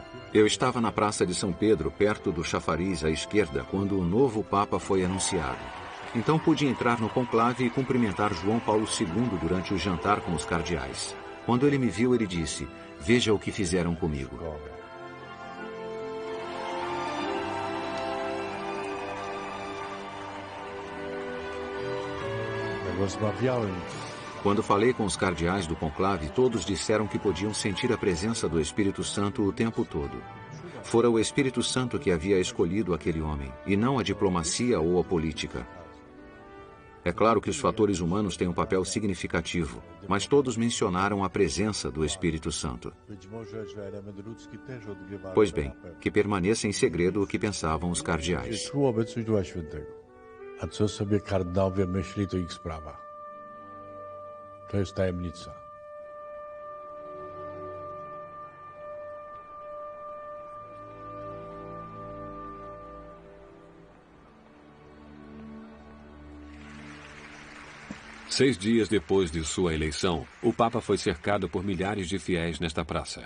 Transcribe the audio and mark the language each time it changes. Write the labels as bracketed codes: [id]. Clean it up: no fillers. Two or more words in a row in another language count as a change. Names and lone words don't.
[pt] Eu estava na Praça de São Pedro, perto do chafariz à esquerda, quando o novo Papa foi anunciado. Então pude entrar no conclave e cumprimentar João Paulo II durante o jantar com os cardeais. Quando ele me viu, ele disse, veja o que fizeram comigo. [pl] Jak rozmawiałem [pt] Quando falei com os cardeais do conclave, todos disseram que podiam sentir a presença do Espírito Santo o tempo todo. Fora o Espírito Santo que havia escolhido aquele homem, e não a diplomacia ou a política. É claro que os fatores humanos têm um papel significativo, mas todos mencionaram a presença do Espírito Santo. [pl] być może, że element ludzki też odgrywa [pt] Pois bem, que permaneça em segredo o que pensavam os cardeais. [pl] czuł obecność Ducha Świętego. A co sobie kardynałowie myśli, to ich sprawa. To jest tajemnica. [pt] Seis dias depois de sua eleição, o Papa foi cercado por milhares de fiéis nesta praça.